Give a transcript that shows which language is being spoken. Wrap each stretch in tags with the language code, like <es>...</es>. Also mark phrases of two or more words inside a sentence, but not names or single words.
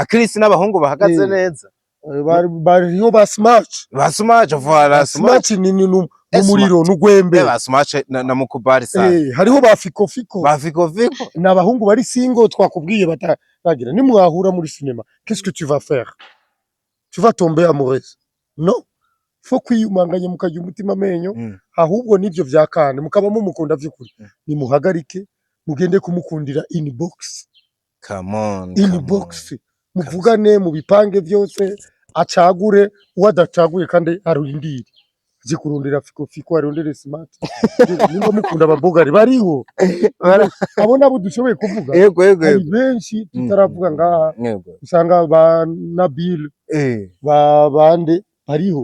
<rn>Chris n'abahungu bahagaze neza bariho ba Smart voilà Smart ni umuriro n'ugwembe ba Smart na mukubari sana hariho ba Fiko n'abahungu bari single twakubwiye batagira ni mwahura muri cinema</rn> <fr>qu'est-ce que tu vas faire tu vas tomber amoureuse non</fr> <rn>fo kwiyumanganya mukajya umutima amenyo ahubwo nivyo vya Kane mukaba mumukunda vy'ukuri nimuhagarike mugende kumukundira inbox muvugane mu bipange vyose acagure uwadacaguye kandi arindire zikurundira Fiko arondere Smart nimba mukunda ababogari bariho abona abo dushoboye kuvuga hari benshi tutaravuga ngaha usanga ba Nabil ba bande hariho</rn>